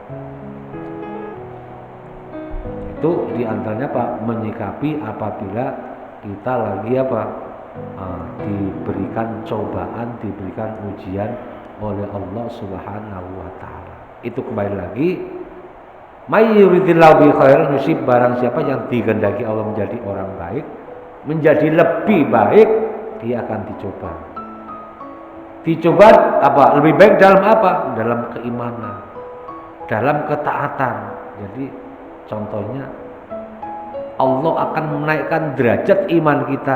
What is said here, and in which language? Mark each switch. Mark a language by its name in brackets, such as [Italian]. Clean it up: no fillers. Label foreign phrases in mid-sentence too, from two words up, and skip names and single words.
[Indonesian] Itu diantaranya menyikapi apabila kita lagi diberikan cobaan, diberikan ujian oleh Allah [Arabic] سبحانه وتعالى. [Indonesian] Itu kembali lagi, [Arabic] من يرد الله به خيرا يصب, [Indonesian] barang siapa yang dikehendaki Allah menjadi orang baik, menjadi lebih baik, dia akan dicoba. Lebih baik dalam dalam keimanan, dalam ketaatan. Jadi contohnya Allah akan menaikkan derajat iman kita.